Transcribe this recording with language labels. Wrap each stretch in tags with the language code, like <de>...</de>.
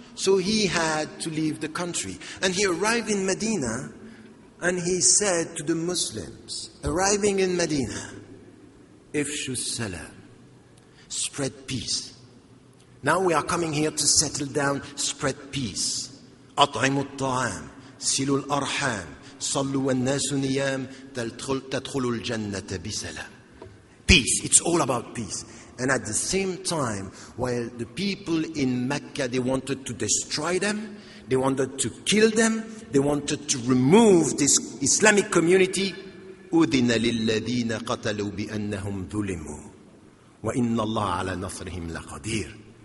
<en>So he had to leave the country. And he arrived in Medina, and he said to the Muslims, arriving in Medina,</en> <ar>Ifshu salam,</ar> <en>spread peace. Now we are coming here to settle down, spread peace.</en> <ar>أطعموا الطعام, سلوا الأرحام, صلوا والناس نيام, تدخلوا الجنة بسلام.</ar> <en>Peace, it's all about peace. And at the same time, while the people in Mecca, they wanted to destroy them, they wanted to kill them, they wanted to remove this Islamic community,</en> <ar>أذن للذين قتلوا بأنهم ظلموا وإن الله على نصرهم لقدير.</ar>